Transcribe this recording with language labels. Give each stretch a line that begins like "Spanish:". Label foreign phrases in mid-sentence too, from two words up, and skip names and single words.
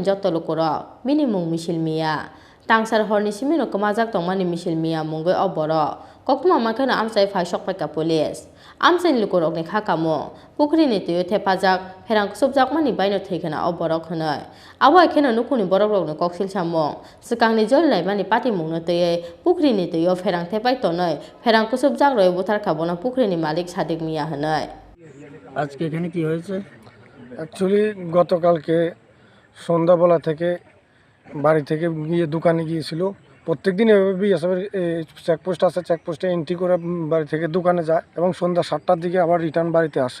Kok Borok: jotto lukurok bini mung misil miya tangsar horni simino kamajak tongmani misil miya mungoi oborok koktuma makhana amchai phai sokpaika police amsani lukurok ni khakamo pukri ni tuyo thepajak pherang kusubjak mani baino theikhana oborok honai abo ekhena nukuni borok rok ni koksil samong sikangni jol laimani pati mungno teye pukri ni tuyo pherang thepai tonai pherang kusubjak roi buthar khabona pukri ni malik sadik miya honai
Bangla: আজকে এখানে কি হয়েছে? অ্যাকচুয়ালি গতকালকে সন্ধ্যাবেলা থেকে বাড়ি থেকে গিয়ে দোকানে গিয়েছিল। প্রত্যেকদিন এভাবে বিএসএফের চেকপোস্ট আছে, চেকপোস্টে এন্ট্রি করে বাড়ি থেকে দোকানে যায় এবং সন্ধ্যা 7টার দিকে আবার রিটার্ন বাড়িতে আসে।